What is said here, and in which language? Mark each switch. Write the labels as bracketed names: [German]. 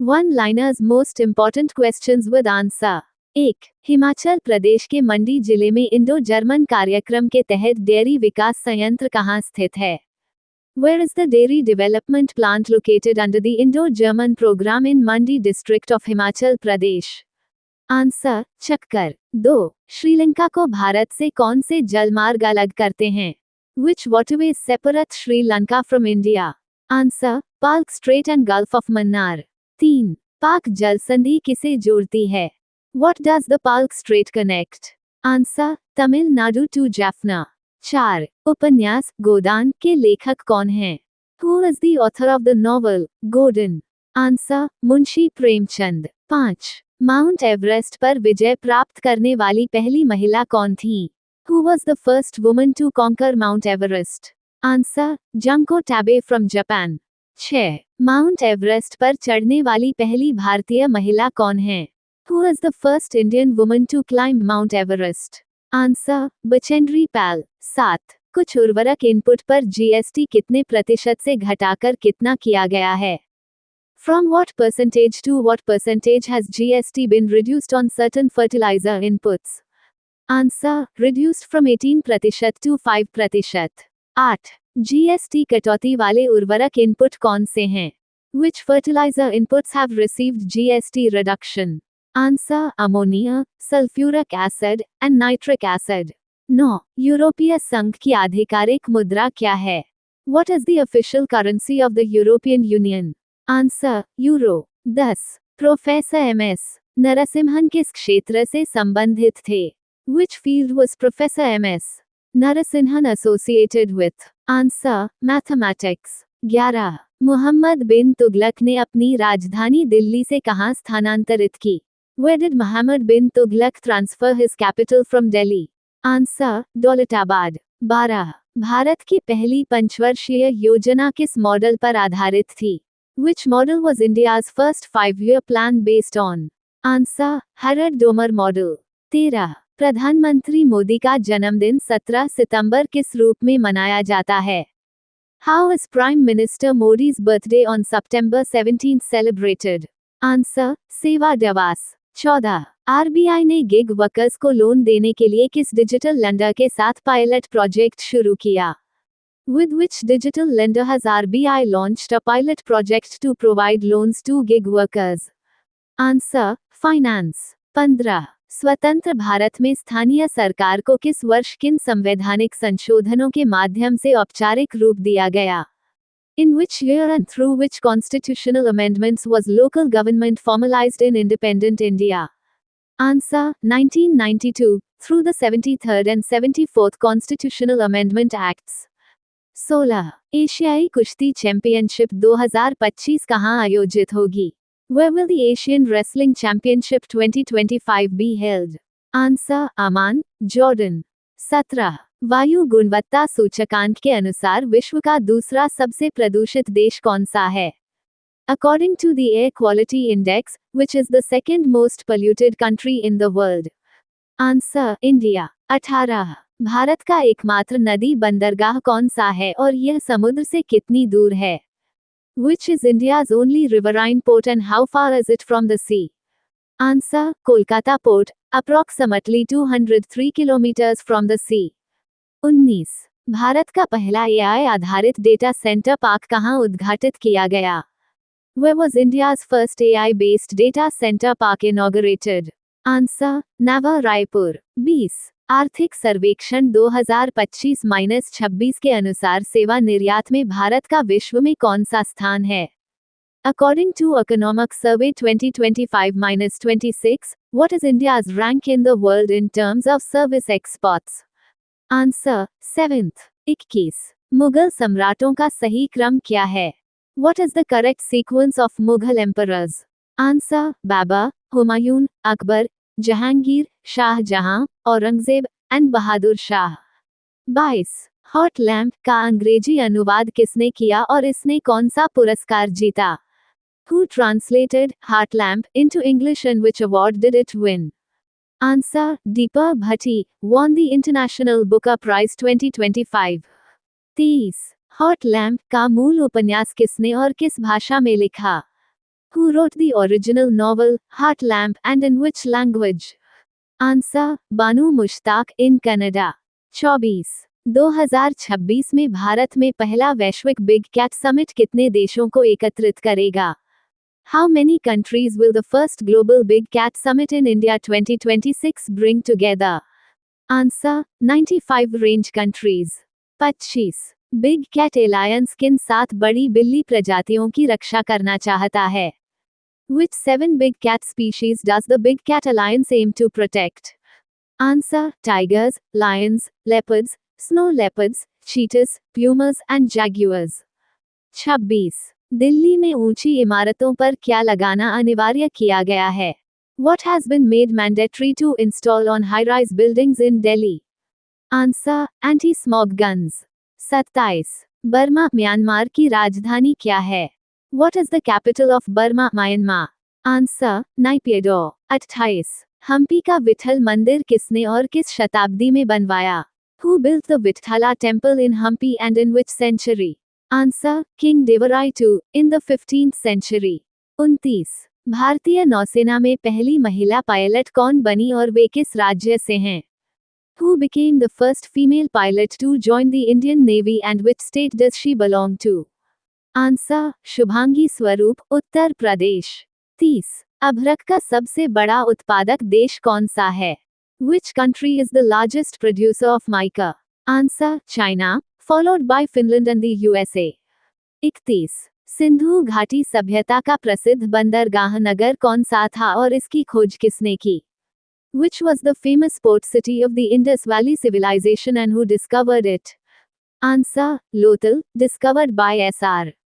[English] One liners most important questions with answer. 1. [Hindi] Himachal Pradesh के मंडी जिले में इंडो जर्मन कार्यक्रम के तहत डेयरी विकास संयंत्र कहाँ स्थित है? [English] Where is the dairy development plant located under the Indo-German program in Mandi district of Himachal Pradesh? Answer, Chakkar. 2. [Hindi] श्रीलंका को भारत से कौन से जलमार्ग अलग करते हैं? [English] Which waterways separate Sri Lanka from India? Answer, Palk strait and gulf of Mannar. 3. [Hindi] पाक जल संधि किसे जोड़ती है? [English] What does the Palk Strait connect? Answer, Tamil Nadu to Jaffna. 4. [Hindi] उपन्यास गोदान के लेखक कौन हैं? [English] Who is the author of the novel Godan? Answer, Munshi Premchand. 5. [Hindi] Mount Everest पर विजय प्राप्त करने वाली पहली महिला कौन थी? [English] Who was the first woman to conquer Mount Everest? Answer, Junko Tabei from Japan. 6. [Hindi] Mount Everest पर चढ़ने वाली पहली भारतीय महिला कौन है? [English] Who is the first Indian woman to climb Mount Everest? Answer, Bachendri Pal. 7. [Hindi] कुछ उर्वरक इनपुट पर जीएसटी कितने प्रतिशत से घटाकर कितना किया गया है? [English] From what percentage to what percentage has GST been reduced on certain fertilizer inputs? Answer, reduced from 18% to 5%। 8. [Hindi] GST कटौती वाले उर्वरक इनपुट कौन से हैं? [English] Which fertilizer inputs have received GST reduction? Answer, ammonia, sulphuric acid and nitric acid. 9. [Hindi] यूरोपीय संघ की आधिकारिक मुद्रा क्या है? [English] What is the official currency of the European Union? Answer, euro. 10. Professor M S. [Hindi] Narasimhan किस क्षेत्र से संबंधित थे? [English] Which field was Professor M.S. Narasimhan associated with? Answer, mathematics. 11. [Hindi] Muhammad बिन तुगलक ने अपनी राजधानी दिल्ली से कहाँ स्थानांतरित की? [English] Where did Muhammad bin Tughlaq transfer his capital from Delhi? Answer, Daulatabad. 12. [Hindi] Bharat की पहली पंचवर्षीय योजना किस मॉडल पर आधारित थी? [English] Which model was India's first 5-year plan based on? Answer, Harrod Domar model. 13. [Hindi] प्रधानमंत्री मोदी का जन्मदिन 17 सितंबर किस रूप में मनाया जाता है? [English] How is Prime Minister Modi's birthday on September 17 celebrated? Answer, Seva Diwas. 14. [Hindi] आरबीआई ने गिग वर्कर्स को लोन देने के लिए किस डिजिटल लेंडर के साथ पायलट प्रोजेक्ट शुरू किया? [English] With which digital lender has RBI launched a pilot project to provide loans to gig workers? Answer, finance. 15. [Hindi] स्वतंत्र भारत में स्थानीय सरकार को किस वर्ष किन संवैधानिक संशोधनों के माध्यम से औपचारिक रूप दिया गया? [English] In which year and through which constitutional amendments was local government formalized in independent India? Answer, 1992, through the 73rd and 74th Constitutional Amendment Acts. 16. [Hindi] एशियाई कुश्ती चैंपियनशिप 2025 कहाँ आयोजित होगी? [English] Where will the Asian Wrestling Championship 2025 be held? Answer, Amman, Jordan. 17. [Hindi] वायु गुणवत्ता सूचकांक के अनुसार विश्व का दूसरा सबसे प्रदूषित देश कौन सा है? [English] According to the Air Quality Index, which is the second most polluted country in the world? Answer, India। 18. [Hindi] Bharat का एकमात्र नदी बंदरगाह कौन सा है और यह समुद्र से कितनी दूर है? [English] Which is India's only riverine port and how far is it from the sea? Answer, Kolkata Port, approximately 203 kilometers from the sea. 19. [Hindi] Bharat का पहला एआई आधारित डेटा सेंटर पार्क कहाँ उद्घाटित किया गया? [English] Where was India's first AI-based data center park inaugurated? Answer, Nava Raipur। 20. [Hindi] आर्थिक सर्वेक्षण 2025-26 के अनुसार सेवा निर्यात में भारत का विश्व में कौन सा स्थान है? [English] According to Economic Survey 2025-26, what is India's rank in the world in terms of service exports? Answer, 7th। 21. [Hindi] Mughal सम्राटों का सही क्रम क्या है? [English] What is the correct sequence of Mughal emperors? Answer, Babur, Humayun, Akbar, Jahangir, Shah Jahan, Aurangzeb and Bahadur Shah. 22. [Hindi] Hot lamp का अंग्रेजी अनुवाद किसने किया और इसने कौन सा पुरस्कार जीता? [English] Who translated Heart Lamp into English and which award did it win? Answer, Deepa Bhatti, won the International Booker Prize 2025। [Hindi] 23. Hot lamp का मूल उपन्यास किसने और किस भाषा में लिखा? [English] Who wrote the original novel, Heart Lamp, and in which language? Answer, Banu Mushtaq in Canada. 24. [Hindi] 2026 में भारत में पहला वैश्विक बिग कैट समिट कितने देशों को एकत्रित करेगा? [English] How many countries will the first global big cat summit in India 2026 bring together? Answer, 95 range countries. 25. [Hindi] Big cat Allianz किन 7 बड़ी बिल्ली प्रजातियों की रक्षा करना चाहता है? [English] Which 7 big cat species does the Big Cat Alliance aim to protect? Answer, tigers, lions, leopards, snow leopards, cheetahs, pumas and jaguars. 26. [Hindi] Delhi में ऊंची इमारतों पर क्या लगाना अनिवार्य किया गया है? [English] What has been made mandatory to install on high-rise buildings in Delhi? Answer, anti-smog guns. 27. [Hindi] Burma Myanmar की राजधानी क्या है? [English] What is the capital of Burma, Myanmar? Answer, Naypyidaw. 28. [Hindi] Hampi का विठल मंदिर किसने और किस शताब्दी में बनवाया? [English] Who built the Vithala temple in Hampi and in which century? Answer, King Devarai II, in the 15th century. 29. [Hindi] भारतीय नौसेना में पहली महिला पायलट कौन बनी और वे किस राज्य से हैं? [English] Who became the first female pilot to join the Indian Navy and which state does she belong to? Answer, Shubhangi Swaroop, Uttar Pradesh. 30. [Hindi] अभ्रक का सबसे बड़ा उत्पादक देश कौन सा है? [English] Which country is the largest producer of mica? Answer, China, followed by Finland and the USA. 31. [Hindi] Sindhu घाटी सभ्यता का प्रसिद्ध बंदरगाह नगर कौन सा था और इसकी खोज किसने की? [English] Which was the famous port city of the Indus Valley civilization and who discovered it? Answer, Lothal, discovered by S.R.